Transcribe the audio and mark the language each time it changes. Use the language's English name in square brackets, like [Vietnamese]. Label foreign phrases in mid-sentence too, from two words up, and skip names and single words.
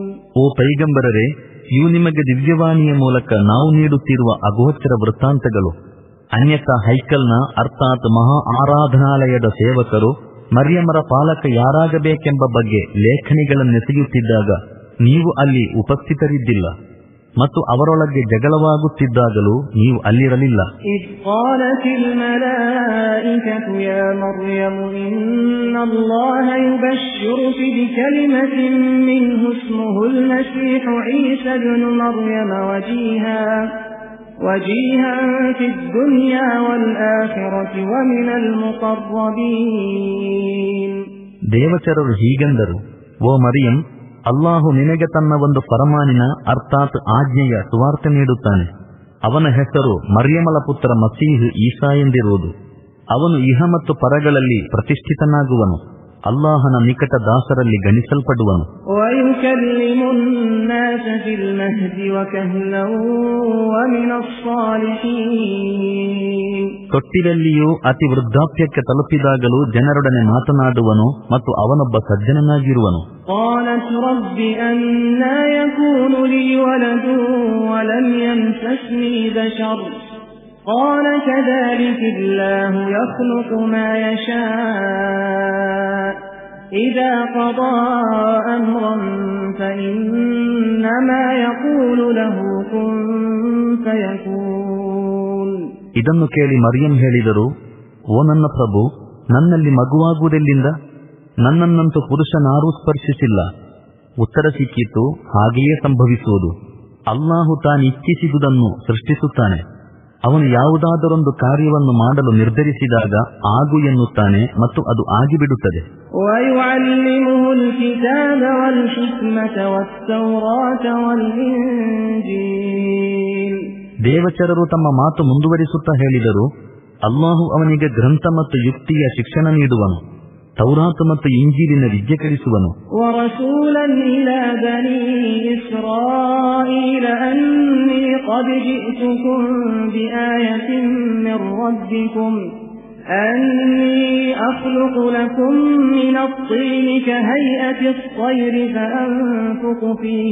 [Kannada] ಓ ಪೈಗಂಬರರೇ, ಇವು ನಿಮಗೆ ದಿವ್ಯವಾಣಿಯ ಮೂಲಕ ನಾವು ನೀಡುತ್ತಿರುವ ಅಗೋಚರ ವೃತ್ತಾಂತಗಳು. ಅನ್ಯಥಾ ಹೈಕಲ್ನ ಅರ್ಥಾತ್ ಮಹಾ ಆರಾಧನಾಲಯದ ಸೇವಕರು ಮರಿಯಮರ ಪಾಲಕ ಯಾರಾಗಬೇಕೆಂಬ ಬಗ್ಗೆ ಲೇಖನಿಗಳನ್ನೆಸೆಯುತ್ತಿದ್ದಾಗ ನೀವು ಅಲ್ಲಿ ಉಪಸ್ಥಿತರಿದ್ದಿಲ್ಲ ಮತ್ತು ಅವರೊಳಗೆ ಜಗಳವಾಗುತ್ತಿದ್ದಾಗಲೂ ನೀವು ಅಲ್ಲಿರಲಿಲ್ಲ. [Arabic] إذ قالت الملائكة يا مريم إن الله يبشرك بكلمة منه اسمه المسيح عيسى ابن مريم وجيها في الدنيا والآخرة ومن المقربين. [Kannada] ದೇವಚರರು ಹೀಗೆಂದರು: ಓ ಮರಿಯಂ, ಅಲ್ಲಾಹು ನಿನಗೆ ತನ್ನ ಒಂದು ಫರಮಾನಿನ ಅರ್ಥಾತ್ ಆಜ್ಞೆಯ ಸುವಾರ್ತೆ ನೀಡುತ್ತಾನೆ. ಅವನ ಹೆಸರು ಮರ್ಯಮಳ ಪುತ್ರ ಮಸೀಹ್ ಈಸಾ ಎಂದಿರುವುದು. ಅವನು ಇಹ ಮತ್ತು ಪರಗಳಲ್ಲಿ ಪ್ರತಿಷ್ಠಿತನಾಗುವನು, ಅಲ್ಲಾಹನ ನಿಕಟ ದಾಸರಲ್ಲಿ ಗಣಿಸಲ್ಪಡುವನು. ತೊಟ್ಟಿಲಲ್ಲಿಯೂ ಅತಿ ವೃದ್ಧಾಪ್ಯಕ್ಕೆ ತಲುಪಿದಾಗಲೂ ಜನರೊಡನೆ ಮಾತನಾಡುವನು ಮತ್ತು ಅವನೊಬ್ಬ ಸಜ್ಜನನಾಗಿರುವನು. [Arabic] قالت رب أنى يكون لي ولد ولم يمسسني بشر قال كذلك الله يخلق ما يشاء إذا قضى أمرا فإنما يقول له كن فيكون. [Kannada] ಇದನ್ನು ಕೇಳಿ ಮರಿಯಂ ಹೇಳಿದರು: ಓ ನನ್ನ ಪ್ರಭು, ನನ್ನಲ್ಲಿ ಮಗುವಾಗುವುದೆಲ್ಲಿಂದ? ನನ್ನನ್ನಂತೂ ಪುರುಷನಾರೂ ಸ್ಪರ್ಶಿಸಿಲ್ಲ. ಉತ್ತರ ಸಿಕ್ಕಿತು: ಹಾಗೆಯೇ ಸಂಭವಿಸುವುದು. ಅಲ್ಲಾಹು ತಾನಿಚ್ಛಿಸಿದುದನ್ನು ಸೃಷ್ಟಿಸುತ್ತಾನೆ. ಅವನು ಯಾವುದಾದರೊಂದು ಕಾರ್ಯವನ್ನು ಮಾಡಲು ನಿರ್ಧರಿಸಿದಾಗ ಆಗು ಎನ್ನುತ್ತಾನೆ ಮತ್ತು ಅದು ಆಗಿಬಿಡುತ್ತದೆ. ದೇವಚರರು ತಮ್ಮ ಮಾತು ಮುಂದುವರಿಸುತ್ತಾ ಹೇಳಿದರು: ಅಲ್ಲಾಹು ಅವನಿಗೆ ಗ್ರಂಥ ಮತ್ತು ಯುಕ್ತಿಯ ಶಿಕ್ಷಣ ನೀಡುವನು, ತೌರಾತ್ ಮತ್ತು ಇಂಜೀಲಿನ ವಿದ್ಯೆ ಕಲಿಸುವನು. [Arabic] وَرَسُولًا إِلَى بَنِي إِسْرَائِيلَ أَنِّي قَدْ جِئْتُكُم بِآيَةٍ مِّن رَّبِّكُمْ أَنِّي أَخْلُقُ لَكُم مِّنَ الطِّينِ كَهَيْئَةِ الطَّيْرِ فَأَنفُخُ فِيهِ